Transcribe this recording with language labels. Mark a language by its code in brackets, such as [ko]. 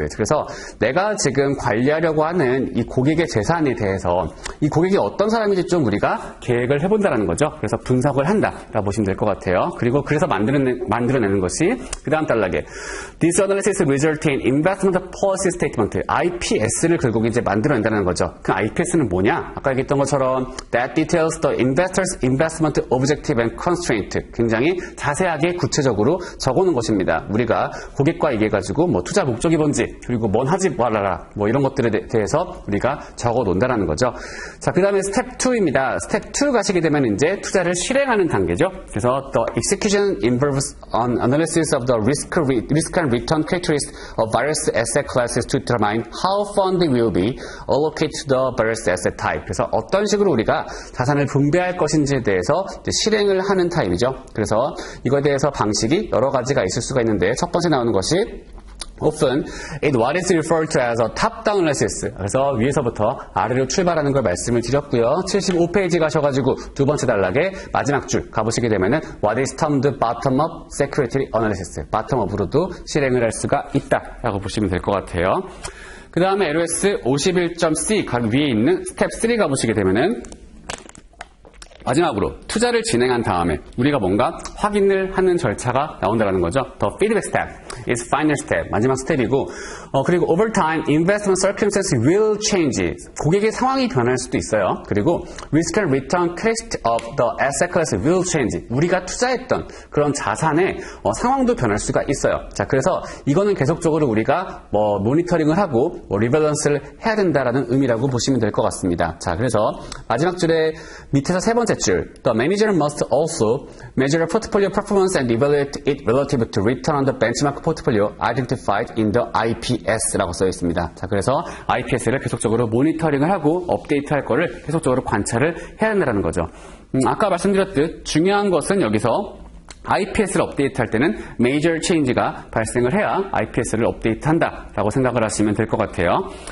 [ko] 그래서 내가 지금 관리하려고 하는 이 고객의 재산에 대해서 이 고객이 어떤 사람인지 좀 우리가 계획을 해본다는 거죠. 그래서 분석을 한다라고 보시면 될 것 같아요. 그리고 그래서 만들어내는 것이 그 다음 단락에 [en] This analysis result in investment policy statement, [ko] IPS를 결국 이제 만들어낸다는 거죠. 그 IPS는 뭐냐? 아까 얘기했던 것처럼 [en] that details the investor's investment objective and constraint. [ko] 굉장히 자세하게 구체적으로 적어놓은 것입니다. 우리가 고객과 얘기해가지고 뭐 투자 목적이 뭔지 그리고 뭔 하지 말아라 뭐 이런 것들에 대해서 우리가 적어놓는다는 거죠. 자, 그 다음에 스텝 2입니다. 스텝 2 가시게 되면 이제 투자를 실행하는 단계죠. 그래서 [en] the execution involves an analysis of the risk and return characteristics of various asset classes to determine how fund will be allocated to the various asset type. [ko] 그래서 어떤 식으로 우리가 자산을 분배할 것인지에 대해서 이제 실행을 하는 타입이죠. 그래서 이거에 대해서 방식이 여러 가지가 있을 수가 있는데 첫 번째 나오는 것이 [en] Often, what is referred to as a top-down analysis. [ko] 그래서 위에서부터 아래로 출발하는 걸 말씀을 드렸고요. 75페이지 가셔가지고 두 번째 단락에 마지막 줄 가보시게 되면은 [en] What is termed bottom-up security analysis. [ko] bottom-up으로도 실행을 할 수가 있다라고 보시면 될 것 같아요. 그 다음에 LOS 51.C 위에 있는 스텝 3 가보시게 되면은 마지막으로 투자를 진행한 다음에 우리가 뭔가 확인을 하는 절차가 나온다는 거죠. [en] The feedback step is final step. [ko] 마지막 스텝이고 그리고 [en] over time investment circumstances will change. [ko] 고객의 상황이 변할 수도 있어요. 그리고 [en] risk and return characteristic of the asset class will change. [ko] 우리가 투자했던 그런 자산의 상황도 변할 수가 있어요. 자, 그래서 이거는 계속적으로 우리가 모니터링을 하고 리밸런스를 해야 된다라는 의미라고 보시면 될 것 같습니다. 자, 그래서 마지막 줄에 밑에서 세 번째 줄 [en] The manager must also measure portfolio performance and evaluate it relative to return on the benchmark portfolio identified in the [ko] IPS라고 써 있습니다. 자, 그래서 IPS를 계속적으로 모니터링을 하고 업데이트할 거를 계속적으로 관찰을 해야 한다는 거죠. 아까 말씀드렸듯 중요한 것은 여기서 IPS를 업데이트할 때는 major change가 발생을 해야 IPS를 업데이트한다라고 생각을 하시면 될 것 같아요.